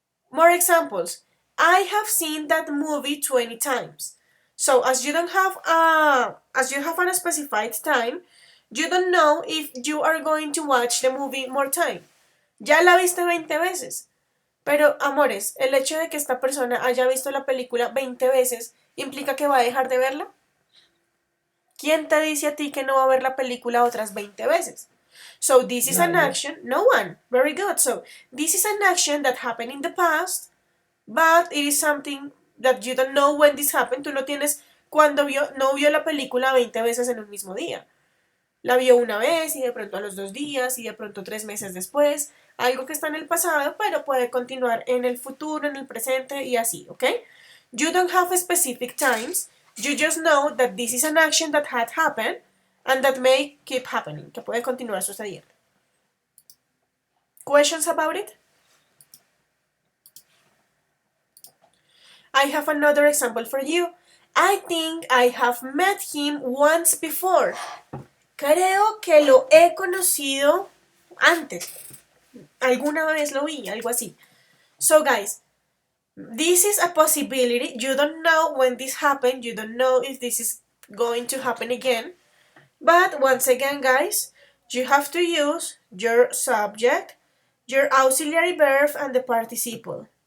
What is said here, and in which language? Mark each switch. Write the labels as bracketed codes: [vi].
[en] More examples. I have seen that movie 20 times. So as you have an specified time, you don't know if you are going to watch the movie more time. [es] Ya la viste 20 veces. Pero, amores, el hecho de que esta persona haya visto la película 20 veces, ¿implica que va a dejar de verla? ¿Quién te dice a ti que no va a ver la película otras 20 veces? [en] So this is an action, no one, very good. So this is an action that happened in the past, but it is something that you don't know when this happened. [es] Tú no tienes no vio la película 20 veces en un mismo día. La vio una vez y de pronto a los 2 días y de pronto 3 meses después. Algo que está en el pasado, pero puede continuar en el futuro, en el presente y así, ¿ok? [en] You don't have specific times. You just know that this is an action that had happened and that may keep happening, [es] que puede continuar sucediendo. [en] Questions about it? I have another example for you. I think I have met him once before. [es] Creo que lo he conocido antes. Alguna vez lo vi, algo así. [en] So guys, this is a possibility. You don't know when this happened. You don't know if this is going to happen again. But once again, guys, you have to use your subject, your auxiliary verb, and the participle.